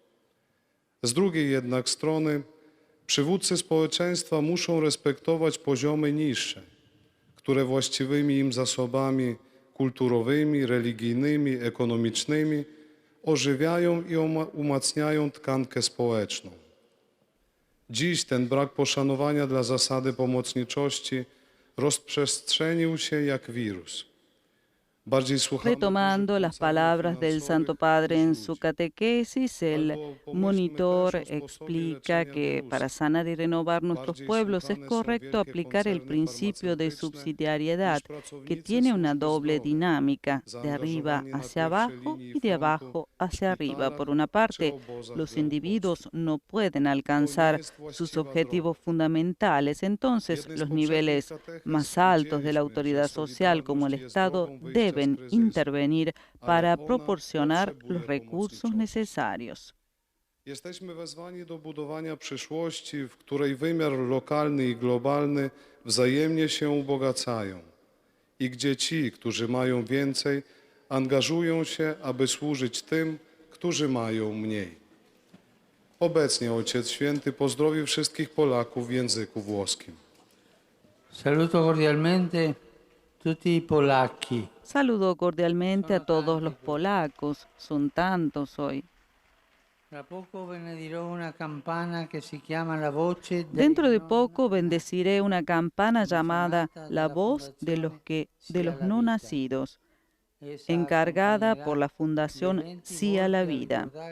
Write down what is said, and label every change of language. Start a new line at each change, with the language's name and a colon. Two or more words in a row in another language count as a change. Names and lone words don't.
Polish: Z drugiej jednak strony, przywódcy społeczeństwa muszą respektować poziomy niższe, które właściwymi im zasobami kulturowymi, religijnymi, ekonomicznymi ożywiają i umacniają tkankę społeczną. Dziś ten brak poszanowania dla zasady pomocniczości rozprzestrzenił się jak wirus.
Spanish: Retomando las palabras del Santo Padre en su catequesis, el monitor explica que para sanar y renovar nuestros pueblos es correcto aplicar el principio de subsidiariedad, que tiene una doble dinámica, de arriba hacia abajo y de abajo hacia arriba. Por una parte, los individuos no pueden alcanzar sus objetivos fundamentales, entonces los niveles más altos de la autoridad social, como el Estado, deben intervenir para proporcionar los recursos necesarios.
Polish: Jesteśmy wezwani do budowania przyszłości, w której wymiar lokalny i globalny wzajemnie się ubogacają i gdzie ci, którzy mają więcej, angażują się, aby służyć tym, którzy mają mniej. Obecnie Ojciec Święty pozdrowił wszystkich Polaków w języku włoskim.
Italian: Saluto cordialmente tutti i polacchi.
Spanish: Saludo cordialmente a todos los polacos, son tantos hoy. Dentro de poco bendeciré una campana llamada La Voz de los No Nacidos, encargada por la Fundación Sí a la Vida.